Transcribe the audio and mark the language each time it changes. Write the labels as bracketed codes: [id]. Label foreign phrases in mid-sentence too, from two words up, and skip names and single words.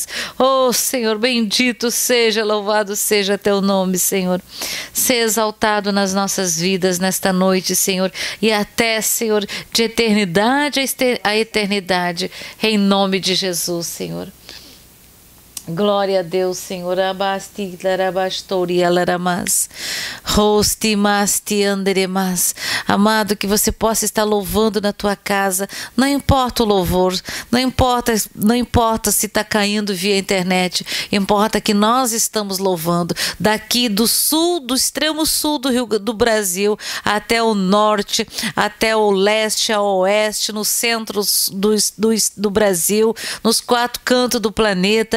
[pt] Oh, Senhor, bendito seja, louvado seja Teu nome, Senhor. Ser exaltado nas nossas vidas nesta noite, Senhor, e até, Senhor, de eternidade a eternidade, em nome de Jesus, Senhor. Glória a Deus, Senhor. Abasti larabastori alaramas. Rosti masti anderemas. Amado, que você possa estar louvando na tua casa. Não importa o louvor, não importa se está caindo via internet. Importa que nós estamos louvando daqui do sul, do extremo sul do Brasil, até o norte, até o leste, ao oeste, no centro do Brasil, nos 4 cantos do planeta.